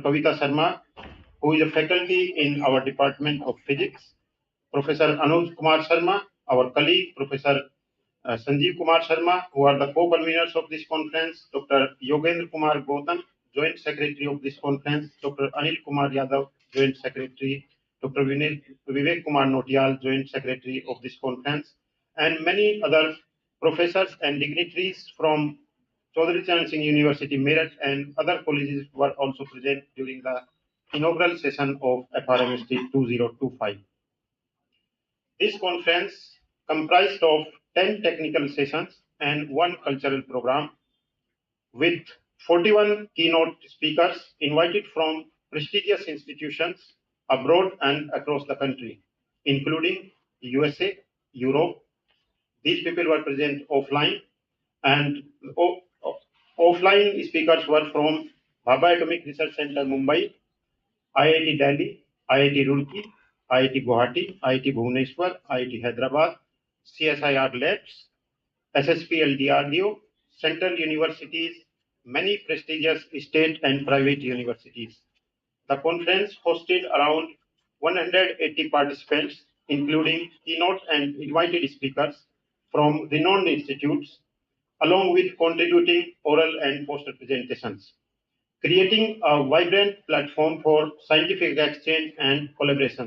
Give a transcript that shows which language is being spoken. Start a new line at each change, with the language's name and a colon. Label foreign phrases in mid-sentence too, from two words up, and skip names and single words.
English: Kavita Sharma, who is a faculty in our Department of Physics, Professor Anuj Kumar Sharma, our colleague, Professor Sanjeev Kumar Sharma, who are the co-conveners of this conference, Dr. Yogendra Kumar Gautam, Joint Secretary of this conference, Dr. Anil Kumar Yadav, Joint Secretary, Dr. Vivek Kumar Notial, Joint Secretary of this conference, and many other professors and dignitaries from Chaudhary Charan Singh University, Meerut, and other colleges were also present during the inaugural session of FRMST 2025. This conference comprised of 10 technical sessions and one cultural program with 41 keynote speakers invited from prestigious institutions abroad and across the country, including USA, Europe. These people were present offline, and offline speakers were from Bhabha Atomic Research Center, Mumbai, IIT Delhi, IIT Roorkee, IIT Guwahati, IIT Bhubaneswar, IIT Hyderabad, CSIR Labs, SSPL DRDO, central universities, many prestigious state and private universities. The conference hosted around 180 participants, including keynote and invited speakers from renowned institutes, along with contributing oral and poster presentations, creating a vibrant platform for scientific exchange and collaborations.